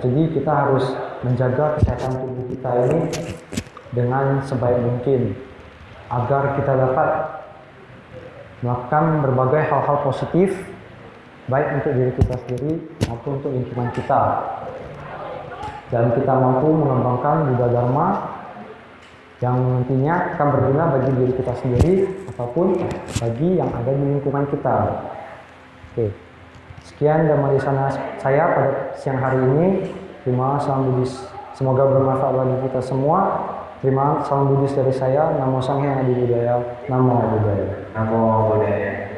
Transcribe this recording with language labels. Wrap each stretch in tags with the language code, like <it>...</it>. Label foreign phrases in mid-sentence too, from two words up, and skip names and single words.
<id>Jadi kita harus menjaga kesehatan tubuh kita ini dengan sebaik mungkin agar kita dapat melakukan berbagai hal-hal positif baik untuk diri kita sendiri maupun untuk lingkungan kita, dan kita mampu mengembangkan Buddha Dharma yang nantinya akan berguna bagi diri kita sendiri ataupun bagi yang ada di lingkungan kita. Oke, sekian</id> <pi>dhamma desana</pi> <id>saya pada siang hari ini. Terima salam Buddhis, semoga bermanfaat bagi kita semua. Terima salam Buddhis dari saya.</id> <pi>Namo Sang Hyang Adi Budaya. Namo Buddhaya. Namo Buddhaya.</pi>